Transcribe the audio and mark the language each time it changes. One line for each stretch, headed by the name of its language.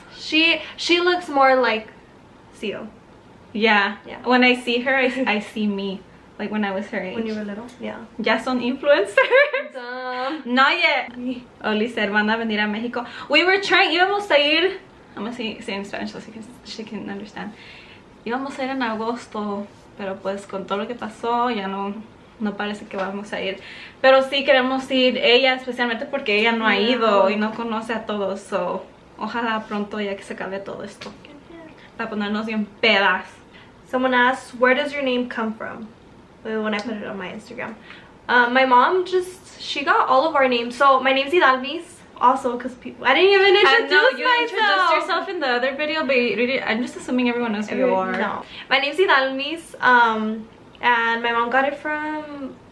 English: She looks more like Theo. Yeah. Yeah. When I see her, I see me. Like when I was her age. When you were little? Yeah.
Spanish: Ya son influencers.
English: Dumb. Not yet.
Spanish: Oli said, van a venir a Mexico.
English: We were trying,
Spanish: íbamos a ir.
English: I'm gonna say in Spanish so she can understand.
Spanish: Íbamos a ir en agosto, pero pues con todo lo que pasó ya no parece que vamos a ir. Pero sí queremos ir, ella especialmente porque ella no ha ido y no conoce a todos. So, ojalá pronto ya que se acabe todo esto. Para ponernos bien pedas.
English: Someone asked, where does your name come from? When I put it on my Instagram. My mom she got all of our names. So my name's IDALMIS. Also, because I didn't even introduce myself. You introduced yourself in the other video, but I'm just assuming everyone knows who you are. No. My name's IDALMIS, and my mom got it from...